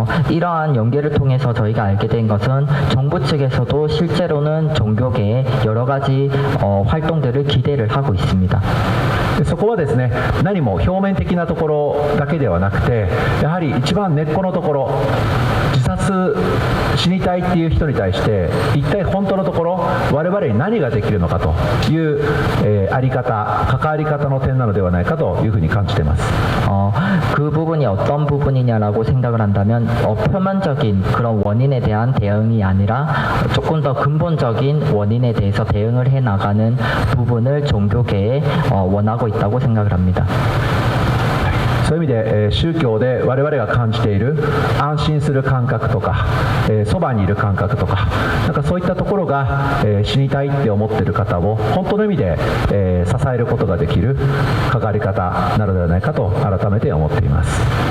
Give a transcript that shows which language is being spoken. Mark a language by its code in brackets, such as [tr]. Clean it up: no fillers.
[ko] 이러한 연계를 통해서 저희가 알게 된 것은 정부 측에서도 실제로는 종교계에 여러 가지 활동들을 기대를 하고 있습니다. [ja] でそこはですね、何も表面的なところだけではなくて、やはり一番根っこのところ、自殺死にたいっていう人に対して一体本当のところ我々に何ができるのかという、あり方、関わり方の点なのではないかというふうに感じています。 [ko] 그 부분이 어떤 부분이냐라고 생각을 한다면 표면적인 그런 원인에 대한 대응이 아니라 조금 더 근본적인 원인에 대해서 대응을 해 나가는 부분을 종교계에 원하고 있다고 생각을 합니다. [ja] そういう意味で、宗教で我々が感じている安心する感覚とか、そばにいる感覚とか、なんかそういったところが、死にたいって思っている方を本当の意味で、支えることができる関わり方なのではないかと改めて思っています。